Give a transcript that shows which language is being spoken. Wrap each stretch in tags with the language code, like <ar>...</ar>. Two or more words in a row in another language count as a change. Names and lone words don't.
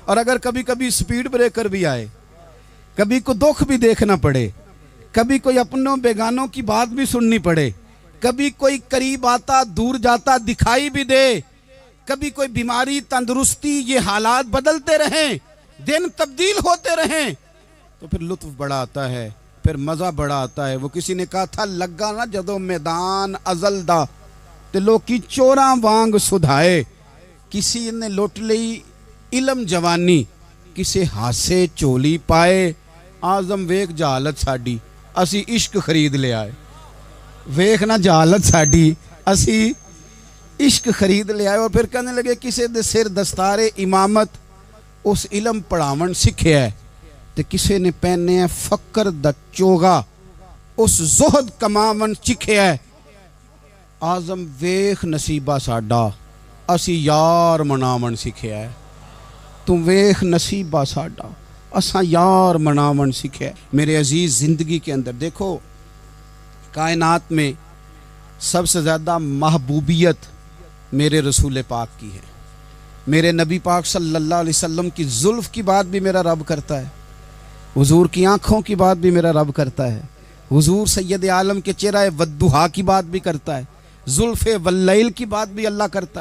<ur>اور اگر کبھی کبھی سپیڈ بریکر بھی آئے، کبھی کو دکھ بھی دیکھنا پڑے، کبھی کوئی اپنوں بیگانوں کی بات بھی سننی پڑے، کبھی کوئی قریب آتا دور جاتا دکھائی بھی دے، کبھی کوئی بیماری تندرستی، یہ حالات بدلتے رہیں، دن تبدیل ہوتے رہیں، تو پھر لطف بڑا آتا ہے، پھر مزہ بڑا آتا ہے۔ وہ کسی نے کہا تھا</ur> <pa>لگا نا جدو میدان ازل دا تے لوکی چوراں وانگ سدھائے، کسی نے لوٹ لئی علم جوانی، کسی ہاسے چولی پائے، آزم ویک جہالت ساڈی اسی عشق خرید لے آئے۔ ویکھ نا جہالت ساڈی اسی عشق خرید لے آئے۔</pa> <ur>اور پھر کہنے لگے</ur> <pa>کسی دے سر دستار امامت اس علم پڑھاون سکھیا ہے، تے کسی نے پہنے فقر دا چوگا اس زہد کماون چکھیا ہے۔ آزم ویخ نصیبہ ساڈا اسی یار مناون سکھیا ہے۔ تم ویخ نصیبہ ساڈا اساں یار مناون سکھیا ہے۔</pa> <ur>میرے عزیز زندگی کے اندر دیکھو، کائنات میں سب سے زیادہ محبوبیت میرے رسول پاک کی ہے۔ میرے نبی پاک</ur> <ar>صلی اللہ علیہ وسلم</ar> <ur>کی زلف کی بات بھی میرا رب کرتا ہے، حضور کی آنکھوں کی بات بھی میرا رب کرتا ہے، حضور سید عالم کے چہرہ والضحیٰ کی بات بھی کرتا ہے، زلف واللیل کی بات بھی اللہ کرتا ہے۔</ur>